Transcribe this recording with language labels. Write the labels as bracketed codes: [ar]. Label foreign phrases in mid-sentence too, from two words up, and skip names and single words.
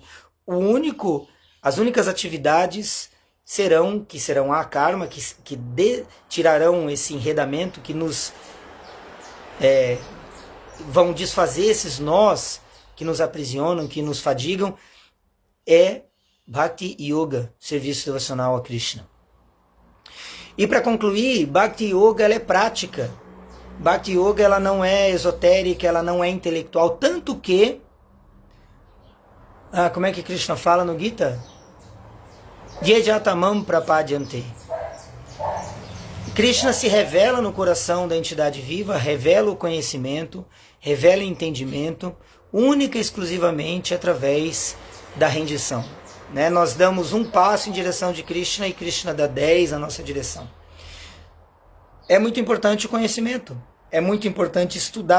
[pt] As únicas atividades serão karma, que tirarão esse enredamento, que nos vão desfazer esses nós que nos aprisionam, que nos fadigam, é Bhakti Yoga, serviço devocional a Krishna. E para concluir, Bhakti Yoga ela é prática. Bhakti Yoga ela não é esotérica, ela não é intelectual, tanto que como é que Krishna fala no Gita? [sa] जेजतमम् प्रपद्यन्ते. [pt] Krishna se revela no coração da entidade viva, revela o conhecimento, revela o entendimento, única e exclusivamente através da rendição. Né? Nós damos um passo em direção de Krishna e Krishna dá 10 na nossa direção. É muito importante o conhecimento, é muito importante estudar.